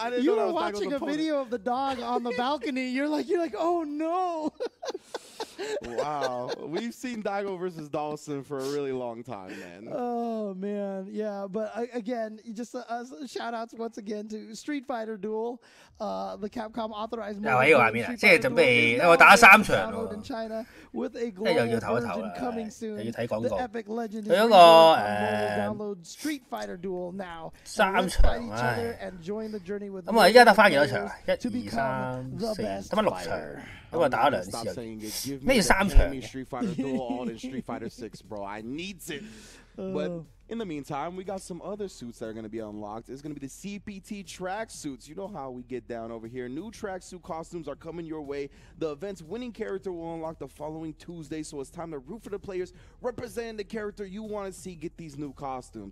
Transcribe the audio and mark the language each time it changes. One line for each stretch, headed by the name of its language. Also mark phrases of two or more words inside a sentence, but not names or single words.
English: You were watching a video of the dog on the balcony. You're like, oh no. Wow. We've seen Daigo versus Dawson for a really long time, man. Oh, man. Yeah, but again, just shout outs once again to Street Fighter Duel. The Capcom authorized mode.
Cantonese: 喺個畫面啊，即係準備我打3場喎，即係又要唞一唞啦，又要睇廣告。佢嗰個
English: Street Fighter Duel now
Cantonese: 3 場唉，咁啊依家得翻幾多場啊？1、2、3、4，得翻6場。咁啊打咗2次，咩叫3場
English: ？Street Fighter Duel all in Street Fighter 6, bro. I needs it. But in the meantime, we got some other suits that are going to be unlocked. It's going to be the CPT track suits. You know how we get down over here. New tracksuit costumes are coming your way. The event's winning character will unlock the following Tuesday, so it's time to root for the players representing the character you want to see get these new costumes.